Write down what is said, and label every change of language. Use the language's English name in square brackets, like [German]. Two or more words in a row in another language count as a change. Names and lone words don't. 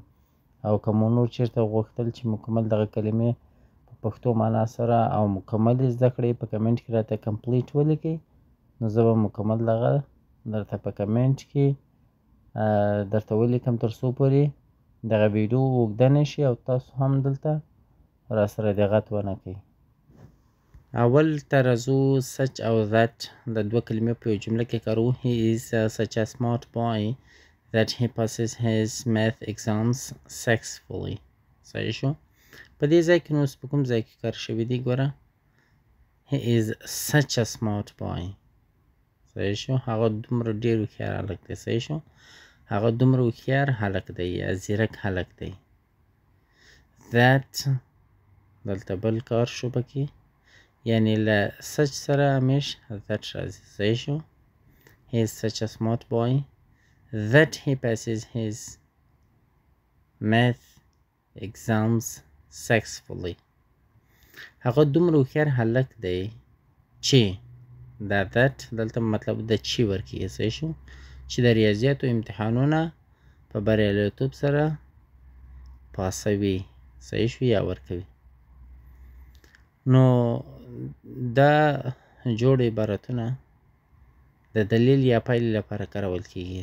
[Pashto] او که مو نور چېرته غوښتل چې مکمل دغه کلمې په پښتو معنا سره او مکمل یې زده کړئ په کمنټ کې راته کمپلیټ ولیکئ نو زه به مکمل دغه درته په کمنټ کې درته ولیکم تر څو پورې دغه ویډیو اوږده نه شي او تاسو هم دلته راسره دقت ونه کړئ. اول ته راځو such او that د دوه کلمې په یو جمله کې کارو. [English] he is such a smart boy that he passes his math exams successfully. [Pashto] صحیح شو؟ په دې ځای کې نو اوس په کوم ځای کې کار شوی دی ګوره. [English] he is such a smart boy. [Pashto] صحیح شو؟ هغه دومره ډېر هوښیار هلک دی. صحیح شو؟ هغه دومره هوښیار هلک دی یا ځیرک هلک دی. that دلته بل کار شو پکې، یعنی له such سره همیش that راځي. صحیح شو؟ [English] he is such a smart boy that he passes his math exams successfully. [Pashto] هغه دومره هوښیار هلک دی چې دا that دلته مطلب د چې ورکوي. صحیح شو؟ چې د ریاضیاتو امتحانونه په بریالیتوب سره پاسوي. صحیح شو؟ یا ورکوي. نو دا جوړ عبارتونه د دلیل یا پایلې لپاره کارول کیږي.